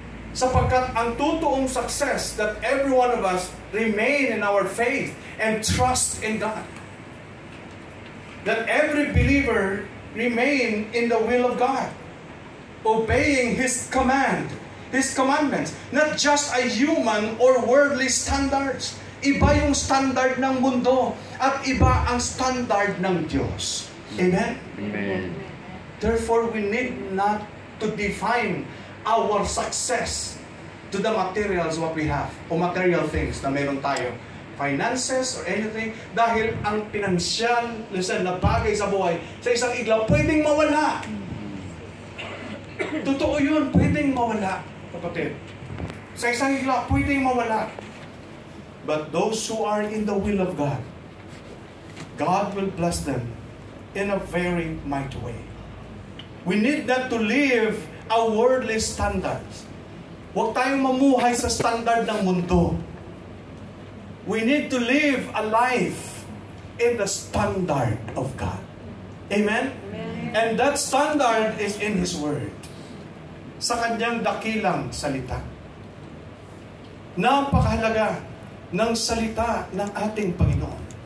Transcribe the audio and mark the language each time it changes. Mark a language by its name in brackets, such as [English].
[Filipino] Sapagkat ang totoong [English] success that every one of us remain in our faith and trust in God. That every believer remain in the will of God, obeying His command, His commandments, not just a human or worldly standards. [Filipino] Iba yung standard ng mundo at iba ang standard ng Diyos. Amen? Amen. [English] Therefore, we need not to define our success to the materials what we have o material things [Filipino] na meron tayo. [English] Finances or anything. [Filipino] Dahil ang pinansyal, listen, na bagay sa buhay, sa isang iglaw, pwedeng mawala. Totoo yun, pwedeng mawala, kapatid. Sa isang iglaw, pwedeng mawala. [English] But those who are in the will of God, God will bless them in a very mighty way. We need not to live a worldly standards. [Filipino] Huwag tayong mamuhay sa standard ng mundo. [English] We need to live a life in the standard of God. Amen? Amen. And that standard is in His Word. [Filipino] Sa Kanyang dakilang salita. Napakahalaga ng salita ng ating Panginoon.